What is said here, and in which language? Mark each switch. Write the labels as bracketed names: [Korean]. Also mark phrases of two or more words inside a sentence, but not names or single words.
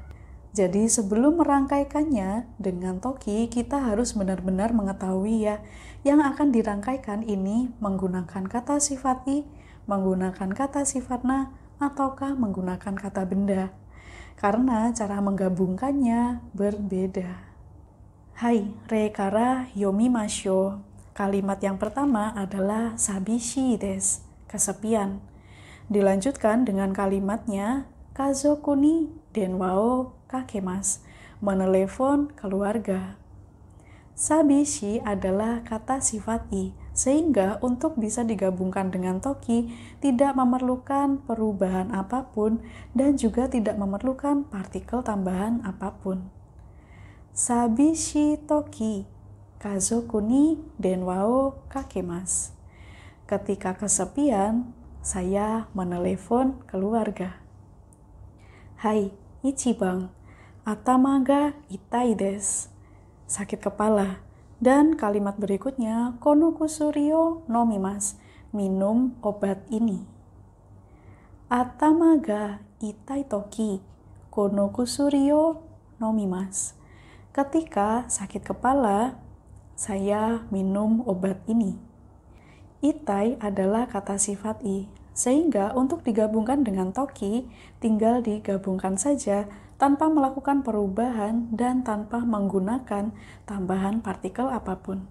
[Indonesian] Jadi sebelum merangkaikannya dengan toki, kita harus benar-benar mengetahui ya, yang akan dirangkaikan ini menggunakan kata sifat i, menggunakan kata sifat na, ataukah menggunakan kata benda. Karena cara menggabungkannya berbeda. [Japanese] はい、例から読みましょう. [Indonesian] Kalimat yang pertama adalah [Japanese] 寂しいです, [Indonesian] kesepian. Dilanjutkan dengan kalimatnya [Japanese] 家族に電話をかけます, [Indonesian] menelepon keluarga. Sabishi adalah kata sifat i, sehingga untuk bisa digabungkan dengan toki tidak memerlukan perubahan apapun dan juga tidak memerlukan partikel tambahan apapun. [Japanese] 寂しい時, 家族に電話をかけます. [Indonesian] Ketika kesepian, saya menelepon keluarga. Hai, [Japanese] 一番、頭が痛いです. [Indonesian] Sakit kepala. Dan kalimat berikutnya, [Japanese] この薬を飲みます. [Indonesian] Minum obat ini. [Japanese] 頭が痛い時, この薬を飲みます. [Indonesian] Ketika sakit kepala, saya minum obat ini. Itai adalah kata sifat i, sehingga untuk digabungkan dengan toki, tinggal digabungkan saja tanpa melakukan perubahan dan tanpa menggunakan tambahan partikel apapun.